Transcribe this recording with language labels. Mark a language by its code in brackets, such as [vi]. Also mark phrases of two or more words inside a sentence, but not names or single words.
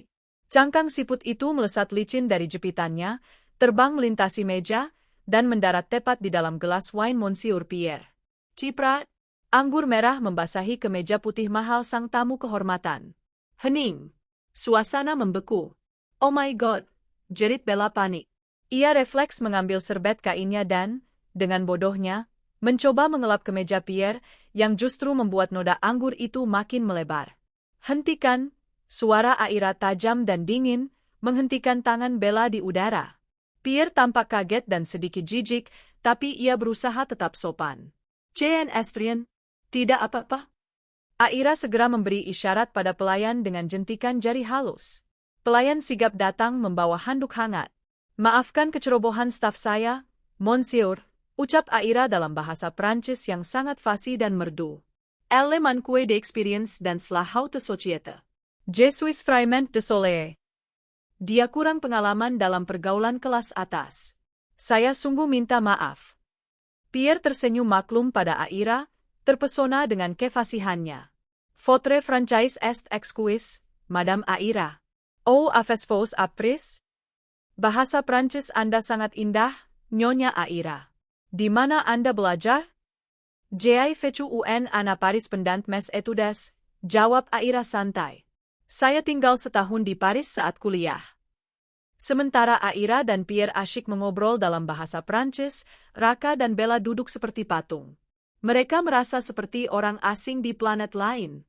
[id] Cangkang siput itu melesat licin dari jepitannya, terbang melintasi meja, dan mendarat tepat di dalam gelas wine Monsieur Pierre. Ciprat! Anggur merah membasahi kemeja putih mahal sang tamu kehormatan. Hening. Suasana membeku. [en] Oh my God! [id] Jerit Bella panik. Ia refleks mengambil serbet kainnya dan, dengan bodohnya, mencoba mengelap kemeja Pierre, yang justru membuat noda anggur itu makin melebar. Hentikan! Suara Aira tajam dan dingin, menghentikan tangan Bella di udara. Pierre tampak kaget dan sedikit jijik, tapi ia berusaha tetap sopan. Jean Estrian, tidak apa-apa. Aira segera memberi isyarat pada pelayan dengan jentikan jari halus. Pelayan sigap datang membawa handuk hangat. Maafkan kecerobohan staf saya, Monsieur, ucap Aira dalam bahasa Prancis yang sangat fasih dan merdu. [fr] Elle manque d'expérience dans la haute société. Je suis vraiment désolé. [id] Dia kurang pengalaman dalam pergaulan kelas atas. Saya sungguh minta maaf. Pierre tersenyum maklum pada Aira, terpesona dengan kefasihannya. [fr] Votre franchise est exquise, Madame Aira. Oh, avez-vous appris? [id] Bahasa Prancis Anda sangat indah, Nyonya Aira. Di mana Anda belajar? [fr] J'ai fait un an à Paris pendant mes études, [id] jawab Aira santai. Saya tinggal setahun di Paris saat kuliah. Sementara Aira dan Pierre asyik mengobrol dalam bahasa Prancis, Raka dan Bella duduk seperti patung. Mereka merasa seperti orang asing di planet lain.